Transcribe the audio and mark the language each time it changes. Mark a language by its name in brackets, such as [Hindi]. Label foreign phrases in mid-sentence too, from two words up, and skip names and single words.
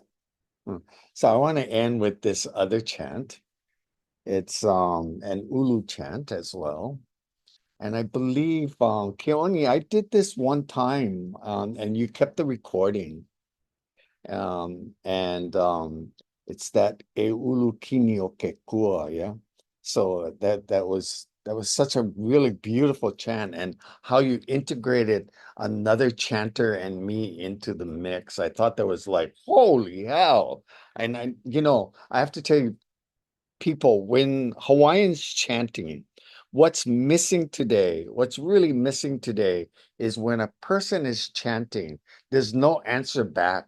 [English] So I want to end with this other chant. It's an Ulu chant as well. And I believe Keone, I did this one time and you kept the recording. And it's that [Hawaiian] E ulu kini o ke kua, [English] yeah. So that was such a really beautiful chant, and how you integrated another chanter and me into the mix. I thought that was like, holy hell. And I have to tell you, people, when Hawaiians chanting, what's missing today, what's really missing today is when a person is chanting, there's no answer back.